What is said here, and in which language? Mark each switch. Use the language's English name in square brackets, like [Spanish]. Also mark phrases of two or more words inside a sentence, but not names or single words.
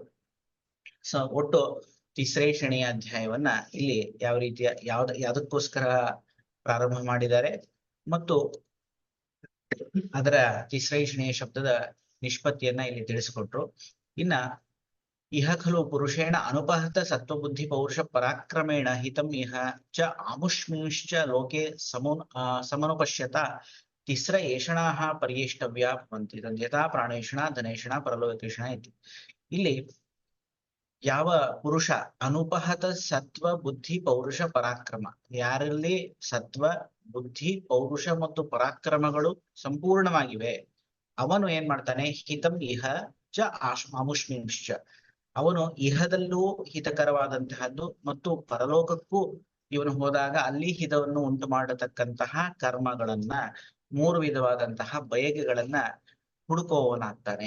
[Kannada] ಒಟ್ಟು ತಿಸ್ರೈಷಣೀಯ ಅಧ್ಯಾಯವನ್ನ ಇಲ್ಲಿ ಯಾವ ರೀತಿಯ ಯಾವ್ದಕ್ಕೋಸ್ಕರ ಪ್ರಾರಂಭ ಮಾಡಿದ್ದಾರೆ ಮತ್ತು ಅದರ ತಿಸ್ರೈಷಣೀಯ ಶಬ್ದದ ನಿಷ್ಪತ್ತಿಯನ್ನ ಇಲ್ಲಿ ತಿಳಿಸಿಕೊಟ್ರು. [Sanskrit] ಇನ್ನ ಇಹ ಖಲು ಪುರುಷೇಣ ಅನುಪಹತ ಸತ್ವಬುದ್ಧಿ ಪೌರುಷ ಪರಾಕ್ರಮೇಣ ಹಿತಂ ಇಹ ಚ ಆಮುಷ್ಮಿಂಶ್ಚ ಲೋಕೆ ಸಮನುಪಶ್ಯತ ತಿಸ್ರ ಏಷಣಾಃ ಪರ್ಯೇಷ್ಟವ್ಯ ಭವಂತಿ ಯಥಾ ಪ್ರಾಣೇಷಣ, ಧನೇಷಣ, ಪರಲೋಕೇಷಣ ಇತಿ. [Kannada] ಇಲ್ಲಿ ಯಾವ ಪುರುಷ [Sanskrit] ಅನುಪಹತ ಸತ್ವ ಬುದ್ಧಿ ಪೌರುಷ ಪರಾಕ್ರಮ, [Kannada] ಯಾರಲ್ಲಿ ಸತ್ವ ಬುದ್ಧಿ ಪೌರುಷ ಮತ್ತು ಪರಾಕ್ರಮಗಳು ಸಂಪೂರ್ಣವಾಗಿವೆ, ಅವನು ಏನ್ ಮಾಡ್ತಾನೆ, [Sanskrit] ಹಿತಂ ಇಹ ಚ ಆಮುಷ್ಮಿಂಶ್ಚ, [Kannada] ಅವನು ಇಹದಲ್ಲೂ ಹಿತಕರವಾದಂತಹದ್ದು ಮತ್ತು ಪರಲೋಕಕ್ಕೂ ಇವನು ಹೋದಾಗ ಅಲ್ಲಿ ಹಿತವನ್ನು ಉಂಟು ಮಾಡತಕ್ಕಂತಹ ಕರ್ಮಗಳನ್ನ, 3 ವಿಧವಾದಂತಹ ಬಯಕೆಗಳನ್ನ ಹುಡುಕುವವನಾಗ್ತಾನೆ.